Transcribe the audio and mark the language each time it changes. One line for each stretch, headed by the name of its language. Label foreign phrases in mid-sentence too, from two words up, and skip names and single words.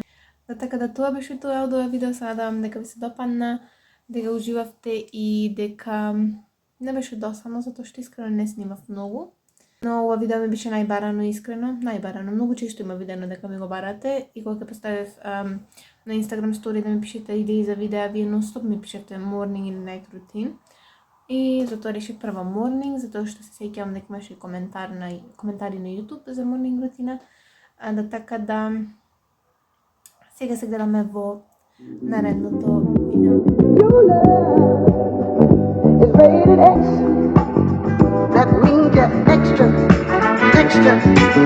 Macedonian: Да така да тоа беше тоа од ова видео, се надевам дека ви се допадна, дека уживавте и дека не беше досадно, затоа што искрено не снимав многу. Но ова видео ми беше најбарано искрено, најбарано. Многу често има видено дека ми го барате и кога ќе поставив на
English: Instagram story
Macedonian: да ми пишете идеи за видеа, вие нон-стоп ми пишете morning или
English: night routine.
Macedonian: И затоа решив прво morning, затоа што се сеќавам дека имаше коментари на YouTube за morning рутина. Да така да сега се гледаме во наредното видео.
English: Your love is rated X. That means you're extra, extra.